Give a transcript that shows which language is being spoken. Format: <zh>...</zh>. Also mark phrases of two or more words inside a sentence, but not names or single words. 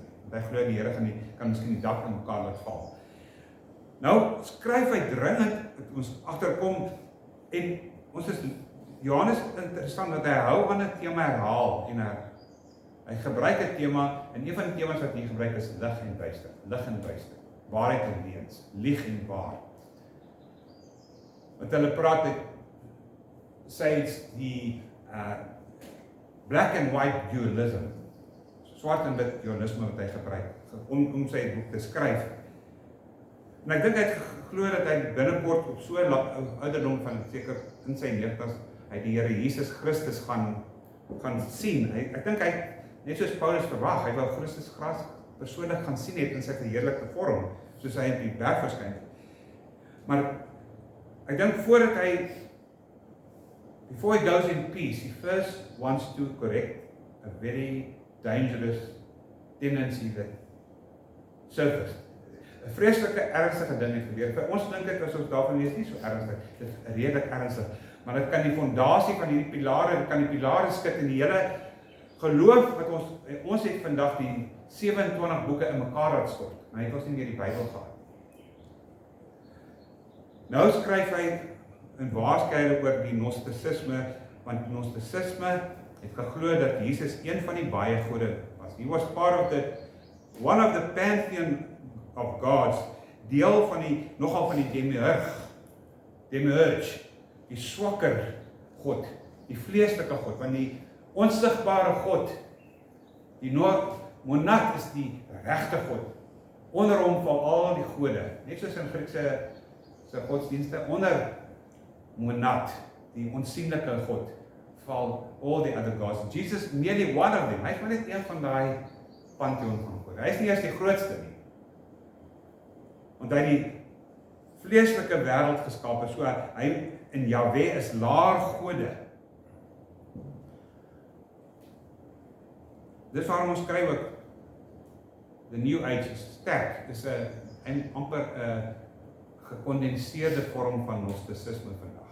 <af>Want hy glo die Here kan miskien die dak in mekaar laat val. Nou skryf hy dringend dat ons agterkom, en ons is Johannes interessant dat hy hou aan 'n tema herhaal en hy gebruik 'n tema, en een van die temas wat hy gebruik is lig en duister, waarheid en leuns, lieg en waar. Want hulle praat dit sê die</af> <en>black and white dualism,</en> <af>swart en wit dualisme wat hy gebruik om sy boek te skryf. En ek dink hy het geglo dat hy binnekort op so 'n ouderdom van seker in sy 90's hy die Here Jesus Christus gaan sien. Ek dink hy net soos Paulus verwag, hy wou Christus persoonlik gaan sien het in sy verheerlikte vorm, soos hy op die berg verskyn het. Maar ek dink voordat hy</af> <en>before he goes in peace, he first wants to correct a very dangerous tendency that surfaced.</en> <af>'n Vreeslike ernstige ding het gebeur. Vir ons dink dit as ons daarvan lees nie so ernstig, dit is redelik ernstig, maar dit kan die fondasie van hierdie pilare, dit kan die pilare skud in die hele geloof wat ons het vandag die 27 boeke in mekaar laat stort. Maar hy het ons nie meer die Bybel gehad. Nou skryf hy en waarskynlik oor die Gnostisisme, want Gnostisisme het geglo dat Jesus een van die baie gode was.</af> <en>He was part of one of the pantheon of gods,</en> <af>deel van nogal van die demiurge, die swakker God, die vleeslike God, want die onsigbare God, die monad is die regte God. Onder hom val al die gode, net soos in Griekse godsdienste, onder monad, die onsigbare God, val</af> <en>all the other gods. Jesus merely one of them.</en> <af>Hy is maar net een van daai pantheon van gode. Hy is nie eers die grootste nie. Want hy die vleeslike wêreld geskaap, so hy en Jahwe is laer gode. Dis waarom ons skryf ook the New Age is sterk, is 'n amper 'n gekondenseerde vorm van Gnostisisme vandag.</af>